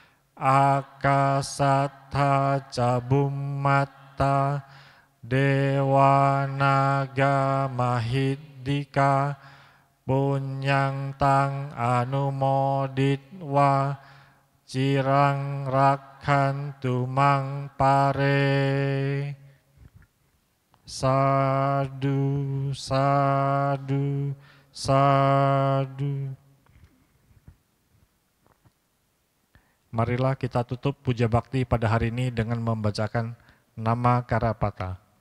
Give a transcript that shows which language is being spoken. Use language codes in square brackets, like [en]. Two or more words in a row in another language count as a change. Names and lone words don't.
[pi] Akasattha cabummata Dewa Naga Mahiddhika Punyang Tang Anumoditwa Cirang Rakhantu Mang Pare. Sadu, sadu, sadu. [id] Marilah kita tutup puja bakti pada hari ini dengan membacakan nama Karapata.